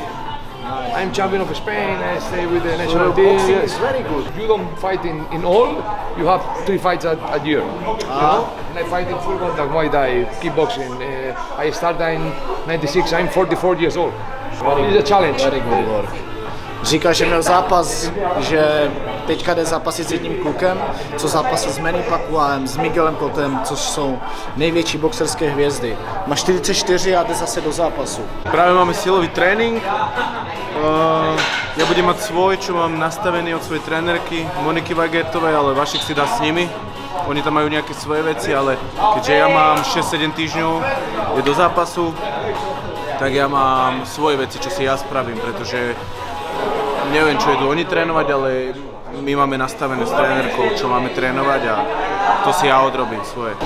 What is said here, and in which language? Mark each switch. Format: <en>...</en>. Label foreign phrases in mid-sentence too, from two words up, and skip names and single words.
<en>I'm champion of Spain. I stay with the national team. Boxing is very good. You don't fight in all. You have 3 fights a year. You know? And I fight in full contact Muay Thai, kickboxing. I started in '96. I'm 44 years old. It's a challenge. Very good work.</en> <cs>Říká, že měl zápas, že teďka jde zápasit s jedním klukem, co zápasil s Manny Pacquiaem, s Miguelem Cottem, což jsou největší boxerské hvězdy. Má 44 a jde zase do zápasu.</cs> <sk>Práve máme silový tréning. Ja budem mať svoj, čo mám nastavený od svojej trénerky Moniky Weigertovej, ale Vašek si dá s nimi. Oni tam majú nejaké svoje veci, ale keďže ja mám 6-7 týždňov, je do zápasu, tak ja mám svoje veci, čo si ja spravím, pretože neviem, čo idú oni trénovať, ale my máme nastavené s trénerkou, čo máme trénovať a to si ja odrobím svoje.</sk>